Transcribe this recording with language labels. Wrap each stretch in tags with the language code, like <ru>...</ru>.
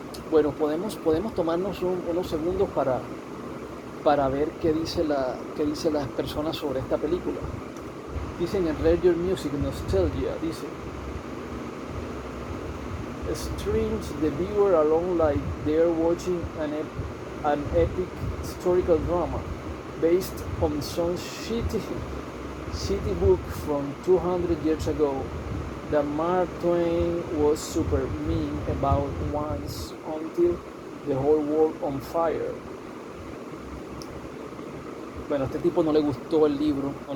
<es>Bueno, podemos tomarnos unos segundos para ver qué dicen las personas sobre esta película. Dicen en</es> <en>Rare Your Music Nostalgia,</en> <es>dice:</es> <en>streams the viewer along like they're watching an epic historical drama based on some shitty book from 200 years ago that Mark Twain was super mean about once on Still the Whole World on Fire.</en> <es>Bueno, a este tipo no le gustó el libro.</es>